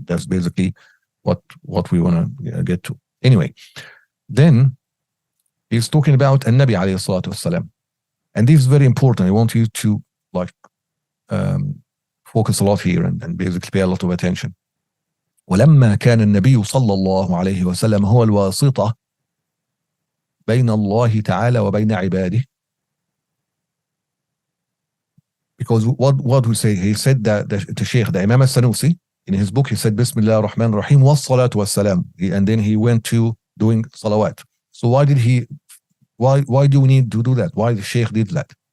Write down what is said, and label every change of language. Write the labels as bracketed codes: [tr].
[en] That's basically what we want to get to. Anyway, then he's talking about An-Nabi alayhi salatu wassalam. And this is very important. I want you to like focus a lot here and basically pay a lot of attention. [ar] ولما كان النبي صلى الله عليه وسلم هو الواسطة بين الله تعالى وبين عباده. [en] Because what we say, he said that the Sheikh, the Imam al-Sanusi, in his book, he said Bismillah ar-Rahman ar-Rahim was salatu wassalam, and then he went to doing salawat. So why do we need to do that? Why the Sheikh did that?